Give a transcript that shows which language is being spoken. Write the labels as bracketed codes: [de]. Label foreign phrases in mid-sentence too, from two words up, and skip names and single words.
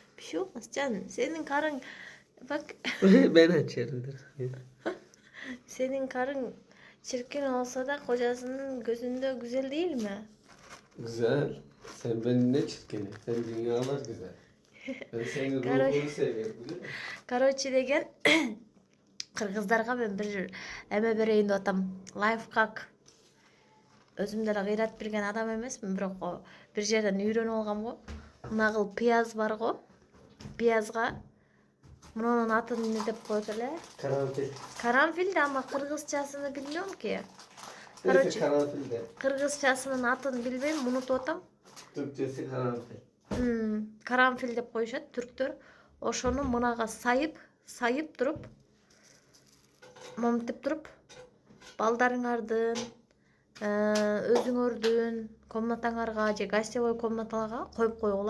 [tr] şey olmaz canım. Senin karın bak Ben açarımdır. senin karın çirkin olsa da kocasının gözünde güzel değil mi? Güzel. Sen benim ne çirkini. Sen dünyalar güzel. Ben senin ruhunu seviyorum biliyor musun? [ky] Короче деген кыргыздарга мен [tr] bir эме [ky] берейин деп атам. Лайфхак. Өзүм деле кыйрат берген адам эмесмин, бирок бир жерден үйрөнүп алгам го. Мына кыл пияз бар го. Пиязга мунун атын эмне деп коет эле? [tr] Karanfil. [ky] Карамфил да, ама кыргызчасыны билбейм ки. [tr] Neyse [ky] Короче, [tr] karanfil de. [ky] кыргызчасынын атын билбейм, унутуп атам. [tr] Türkçesi karanfil. [ky] Карамфил деп коюшат түрктөр. Ошону мынага сайып туруп, момтип туруп, балдарыңардын, өзүңөрдүн комнатаңарга же гостевой комнаталарга коюп койгула.